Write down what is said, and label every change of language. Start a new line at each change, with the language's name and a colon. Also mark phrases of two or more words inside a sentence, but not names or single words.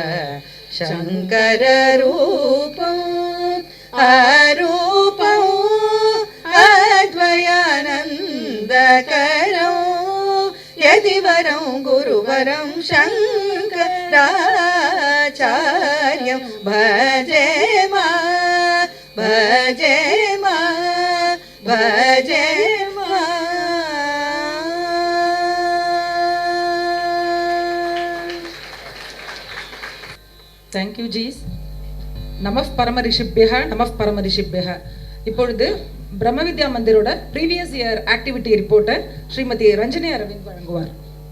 Sanskrit: शङ्कररूपम् अरूपम् अद्वयानन्दकरौ यतिवरं गुरुवरं शङ्कराचार्यं भजेम भजेम भजेम
English: Thank you jis.
Sanskrit: नमः परमर्षिभ्यः नमः परमर्षिभ्यः.
Tamil: இப்பொழுது பிரம்ம வித்யா மந்திரோட
English: previous year activity report
Tamil: ஸ்ரீமதி ரஞ்சனி அரவிந்த் வழங்குவார்.